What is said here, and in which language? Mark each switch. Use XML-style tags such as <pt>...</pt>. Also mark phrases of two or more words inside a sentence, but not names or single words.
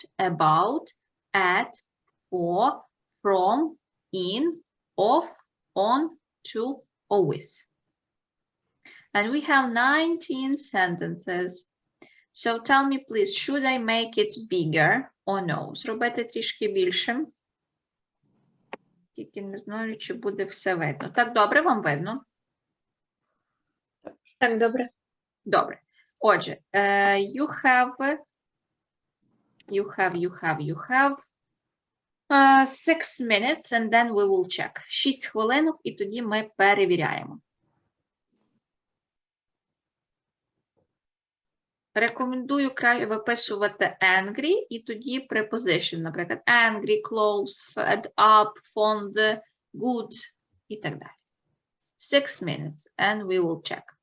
<en>About, at, for, from, in, of, on, to, or with. And we have 19 sentences. So tell me, please, should I make it bigger or no?</en> <uk>Зробити трішки більшим. Тільки не знаю, чи буде все видно. Так, добре вам видно? Так, добре. Добре. Отже,</uk> <en>you have 6 minutes, and then we will check.</en> <uk>6 хвилинок, і тоді ми перевіряємо. Рекомендую виписувати angry і тоді preposition, наприклад,</uk> <en>angry, close, fed up, fond, good</en> <uk>і так далі.</uk> <en>6 minutes, and we will check.</en>